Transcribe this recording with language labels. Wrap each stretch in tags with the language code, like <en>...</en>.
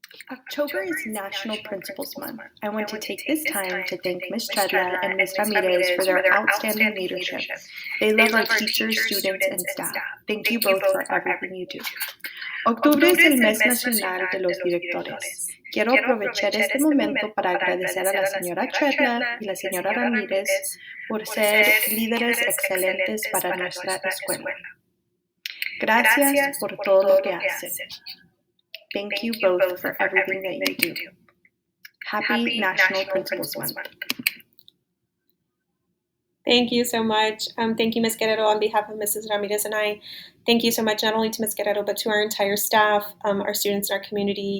<en>October is National Principals Month. I want to take this time to thank Ms. Chedla and Ms. Ramirez for their outstanding leadership. They love our teachers, students, and staff. Thank you both for everything you do.</en> <es>Octubre es el mes nacional de los directores. Quiero aprovechar este momento para agradecer a la señora Chedla y la señora Ramírez por ser líderes excelentes para nuestra escuela. Gracias por todo lo que hacen.</es> <en>Thank you both for everything that you do. Happy National Principals Month. Thank you so much. Thank you, Ms. Guerrero, on behalf of Mrs. Ramirez and I. Thank you so much, not only to Ms. Guerrero, but to our entire staff, our students in our community.</en>